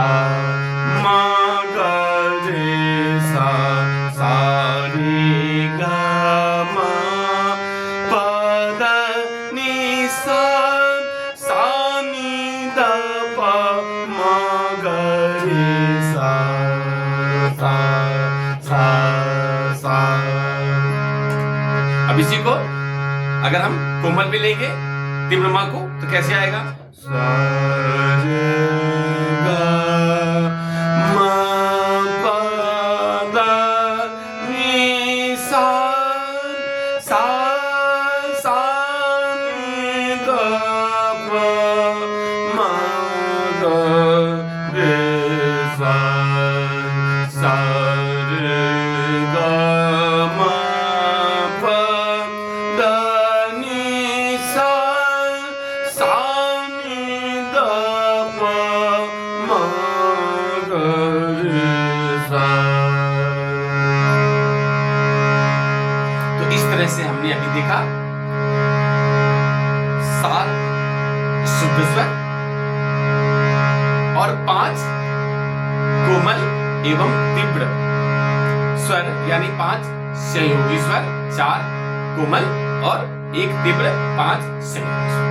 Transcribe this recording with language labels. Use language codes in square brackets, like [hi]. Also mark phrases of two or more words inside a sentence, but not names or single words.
[hi] मा ग रे सा, सा रे ग मा प ध नी सा, सा नी ध प मा ग रे सा, सा सा सा। अब इसी को अगर हम कोमल पे लेंगे तीव्र मा को, तो कैसे आएगा, सा रे ग मा प ध नी सा, सा सा नी ध प मा ग रे सा, सा रे ग मा प ध नी सा, सा नी ध प मा ग रे सा। तो इस तरह से हमने अभी देखा 7 शुद्ध स्वर और 5 कोमल एवं तीव्र स्वर, यानी 5 सहयोगी स्वर, 4 कोमल और 1 तीव्र, 5 सहयोगी स्वर।